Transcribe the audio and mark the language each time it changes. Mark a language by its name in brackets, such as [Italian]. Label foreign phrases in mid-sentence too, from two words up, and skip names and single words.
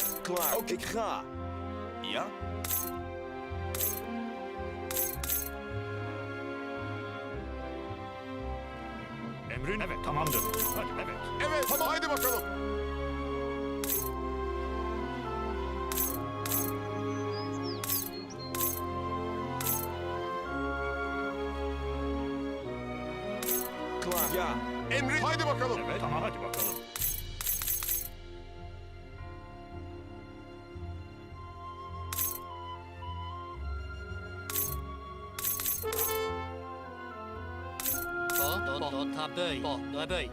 [Dutch] Klaar. Oké, ik ga. Ja? [Turkish] Emrin? Evet, tamamdır. Hadi, evet. Evet, tamam. Haydi bakalım. [Dutch] Klaar. Ja. [Turkish] Emrin. Haydi bakalım. Evet, tamam, hadi bakalım. Bo, do tabei. Bo, tabei.